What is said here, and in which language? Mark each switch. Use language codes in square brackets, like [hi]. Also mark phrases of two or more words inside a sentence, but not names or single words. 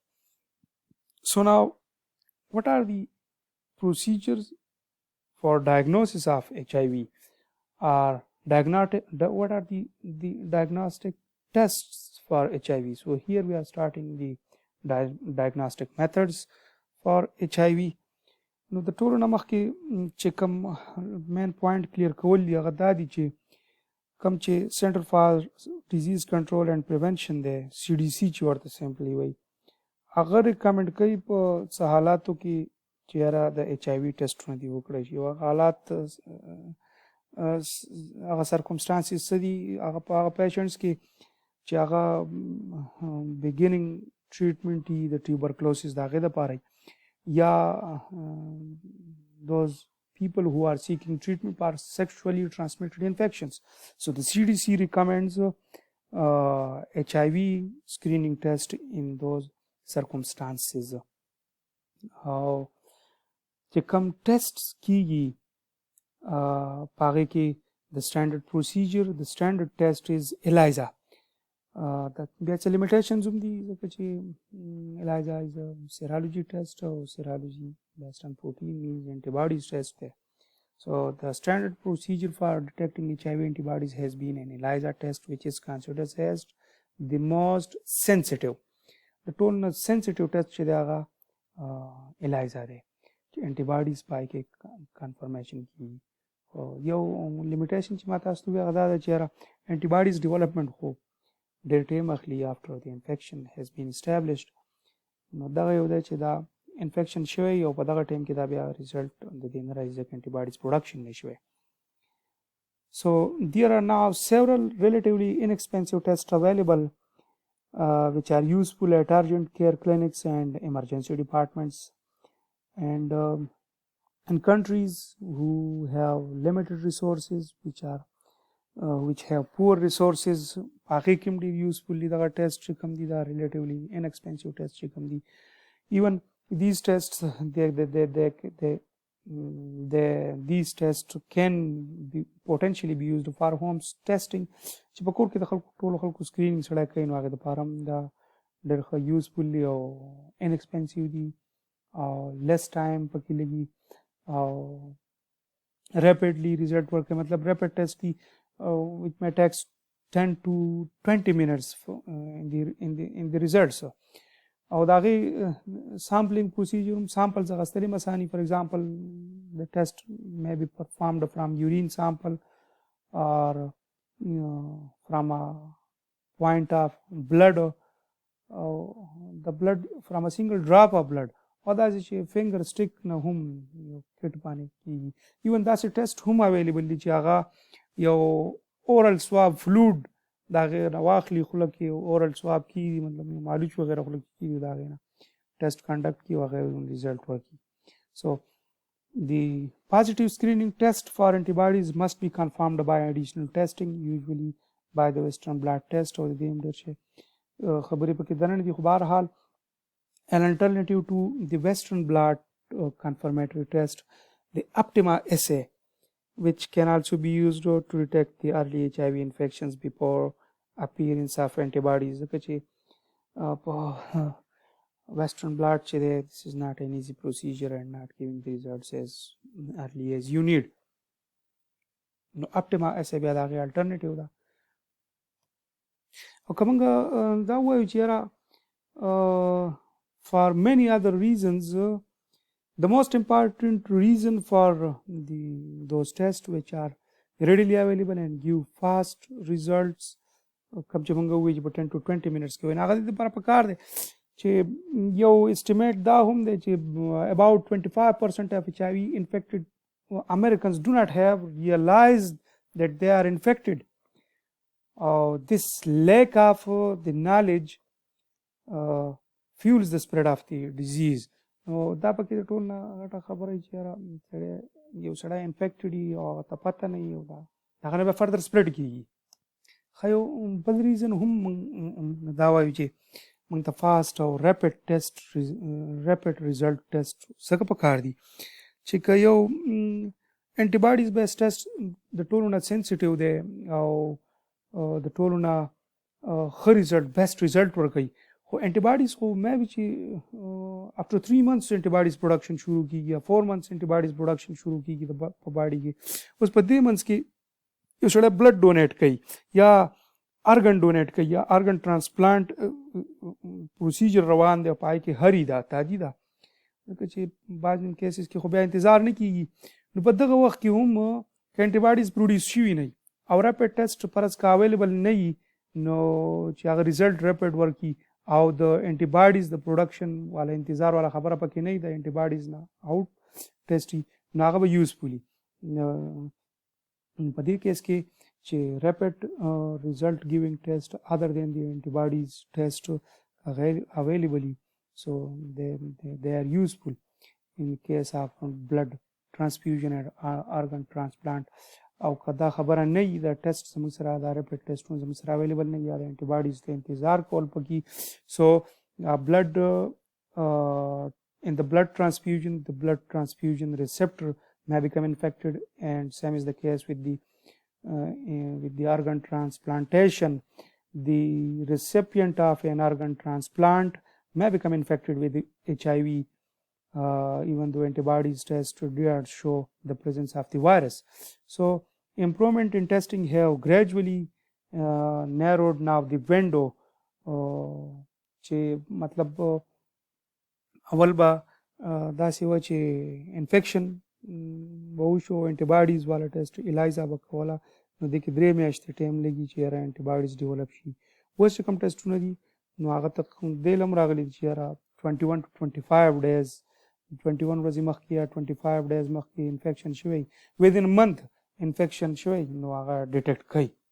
[en] So now, what are the procedures for diagnosis of HIV? Or what are the diagnostic tests for HIV? So here we are starting the diagnostic methods for HIV. [ps] نو د ټولو نه مخکې چې کوم [en] main point clear [ps] کول دی هغه دا دی چې کوم چې سنټر فار ډیزیز کنټرول اینڈ پریونشن دی CDC چې ورته سمپلی وایي هغه ریکمنډ کوي په څه حالاتو کې چې یاره د HIV ټیسټونه دي وکړی شي. هغه حالات هغه سرکمسټانسز څه دي هغه په هغه پیشنټس کې چې هغه [en] beginning treatment [ps] دي د ټیوبرکلوسس د هغې دپاره یا [en] those people who are seeking treatment for sexually transmitted infections. So the CDC recommends HIV screening test in those circumstances. [ps] چې کوم ټیسټس کیږي په هغې کې [en] the standard procedure, the standard test is ELISA. [ps] بیا څه لیمیټیشنز هم دي ځکه چې [en] ELISA is a serology test or serology based on protein means antibodies test there. So the standard procedure for detecting HIV antibodies has been an ELISA test, which is considered as the most sensitive. The total sensitive test [ps] چې دی هغه ELISA دی چې antibodies پای کې confirmation کیږي. یو لیمیټیشن چې ما تاسو ته وویل هغه دا ده چې [en] antibodies development [ps] خو ډېر ټایم اخلي [en] after the infection has been established. [ps] نو دغه یو دی چې دا انفیکشن شوی او په دغه ټایم کې دا بیا ریزلټ د دې نه راځي ځکه [en] antibodies production [ps] نه شوی. [en] So there are now several relatively inexpensive tests available which are useful at urgent care clinics and emergency departments. And in countries who have limited resources, which have poor resources, [ps] هغې کې هم ډېر یوزفل دي دغه ټیسټ چې کوم دي دا [en] relatively inexpensive test [ps] چې کوم دي. ایون [en] these tests these tests can be potentially be used for home testing [ps] چې په کور کې د خلکو ټولو خلکو سکرینینګ سړی کوي نو هغې دپاره هم دا ډېر ښه یوزفل دي او انیکسپنسیو دي او [en] less time [ps] پکې لګي او [en] rapidly result [ps] ورکوي. [en] مطلب rapid test دي which may take 10 to 20 minutes in the results. [ps] او د هغې [en] sampling procedure samples [ps] اخیستل هم اساني. [en] For example, the test may be performed from urine sample or from a point of blood, the blood from a single drop of blood. [ps] او داسې چې [en] finger stick [ps] نه هم یو کټ باندې کېږي. ایون داسې ټیسټ هم اویلیبل دي چې هغه یو [en] oral swab fluid [ps] د هغې نه واخلي خوله کې [en] oral swab [ps] کېږي مطلب مالوچ وغیره خوله کې کېږي د هغې نه [en] test conduct [ps] کړي او هغې ریزلټ ورکړي. [en] So the positive screening test for antibodies must be confirmed by additional testing, usually by the Western blot test [ps] او د دې هم ډېر شی خبرې پکې دننه دي. خو بهرحال [en] an alternative to the Western blot confirmatory test, the Optima assay, which can also be used to detect the early HIV infections before appearance of antibodies. Western blot, this is not an easy procedure and not giving the results as early as you need. [ps] No, Optima assay بیا د هغې alternative ده. او که موږ دا ووایو چې یاره [en] for many other reasons, the most important reason for those tests which are readily available and give fast results [ps] کوم چې موږ ووایو چې په [en] 10 to 20 minutes [ps] کې وایي هغه د دې لپاره پکار دی چې یو اسټیمیټ دا هم دی چې [en] about 25% of HIV infected Americans do not have realized that they are infected. This lack of the knowledge fuels the spread of the disease. [ps] نو دا پکې د ټول نه غټه خبره چې یو سړی انفیکټډ وي او ته پته نه وي او هغه نه به [en] further spread [ps] کېږي. ښه یو بل ریزن هم دا وایو چې موږ ته فاسټ او [en] rapid result test [ps] څنګه پکار دي چې که یو [en] antibodies base test [ps] د ټولو نه سینسیټیو دی او د ټولو نه ښه ریزلټ [en] best result [ps] ورکوي خو انټي باډیز خو مې وي چې [en] after 3 months antibodies production [ps] شروع کیږي یا 4 months [en] antibodies production [ps] شروع کیږي په باډي کې. اوس په دې منځ کې یو سړی [en] blood donate [ps] کوي یا [en] organ donate [ps] کوي یا [en] organ transplant procedure [ps] روان دی او پای کې هري دا تاجی دا ځکه چې بعض کیسز کې خو بیا انتظار نه کیږي نو په دغه وخت کې هم انټي باډیز پروډیوس شوي نه او [en] rapid test [ps] فرض کا اویلیبل نه وي نو چې هغه [en] result rapid [ps] ورکي او د انټي باډیز د پروډکشن والا انتظار والا خبره پکې نه د انټي باډیز نه [en] out test [ps] نو هغه به یوزفولي په دې کیس کې چې [en] rapid result giving test other than the antibodies test available so they are useful in case of blood transfusion and organ transplant [ps] او کدا خبره نه وي دا ټیسټ زموږ سره دا ریپډ ټیسټونه زموږ سره اویلیبل نه یا د انټي باډیز ته انتظار کول پکې سو [en] blood in the blood transfusion receptor may become infected and same is the case with the organ transplantation. The recipient of an organ transplant may become infected with HIV even though antibodies test do not show the presence of the virus. So improvement in testing have gradually narrowed now the window [ps] چې مطلب اول به داسې و چې انفیکشن به وشو انټي باډیز والا ټیسټ الایزا به کوله نو دې کې 3 میاشتې ټایم لګي چې یاره انټي باډیز ډیولپ شي. اوس چې کوم ټیسټونه دي نو هغه ته دې لم راغلي چې یاره [en] 21 to 25 days [ps] 21 ورځې مخکې یا 25 days مخکې انفیکشن شوی [en] within a month [ps] انفیکشن شوی نو هغه ډیټیکټ کوي.